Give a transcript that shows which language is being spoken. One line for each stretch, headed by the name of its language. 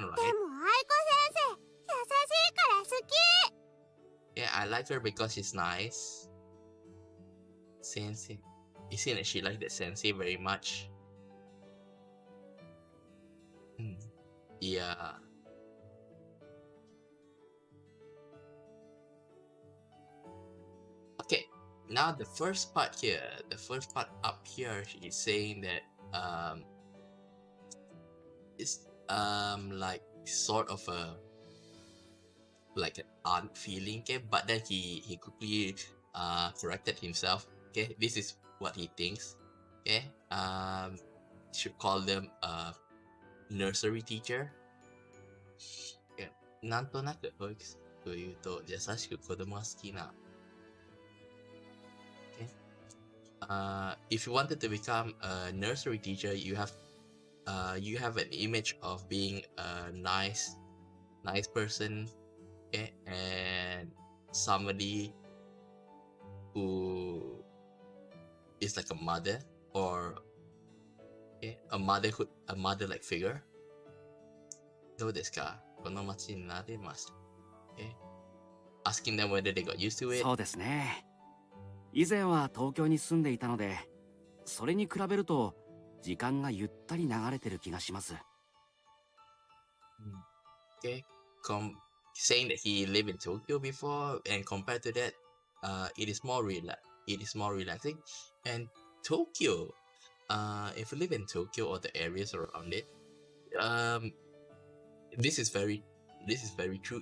Japanese: でも愛子先生優しいから好き。
English: Yeah, I like her because she's nice. Sensei, you see that she likes that sensei very much. Hmm. Yeah. Okay. Now the first part here, the first part up here, is saying that it's like sort of a like an aunt feeling, okay, but then he quickly corrected himself. Okay, this is what he thinks. Okay, should call them a nursery teacher.
Japanese: Okay, なんとなく保育士というと優しく子供が好きな。
English: Okay, if you wanted to become a nursery teacher, you have an image of being a nice person, okay, and somebody who is like a mother or okay, a mother-like figure.
Japanese: どうですかこの街になれました。
English: Okay. Asking them whether they got used to it.
Japanese: そうですね。以前は東京に住んでいたので、それに比べると時間がゆったり流れてる気がします。
English: Okay. Saying that he lived in Tokyo before, and compared to that, it is more relaxing. And Tokyo, if you live in Tokyo or the areas around it, this is very true.